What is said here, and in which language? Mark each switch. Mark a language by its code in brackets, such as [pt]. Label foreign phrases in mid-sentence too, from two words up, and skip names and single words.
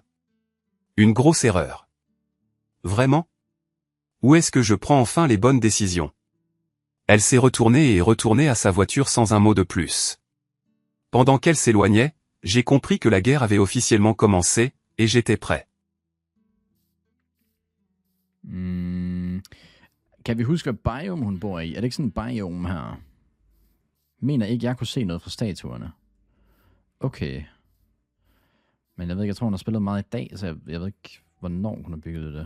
[fr] Une grosse erreur. Vraiment? Où est-ce que je prends enfin les bonnes décisions? Elle s'est retournée et est retournée à sa voiture sans un mot de plus. Pendant qu'elle s'éloignait, j'ai compris que la guerre avait officiellement commencé, et j'étais prêt. [da] Kan vi huske, hvad biome hun bor i? Er det ikke sådan en biome her? Mener ikke, jeg kunne se noget fra statuerne. Okay. Men jeg ved ikke, jeg tror, hun har spillet meget i dag, så jeg ved ikke, hvornår hun har bygget det.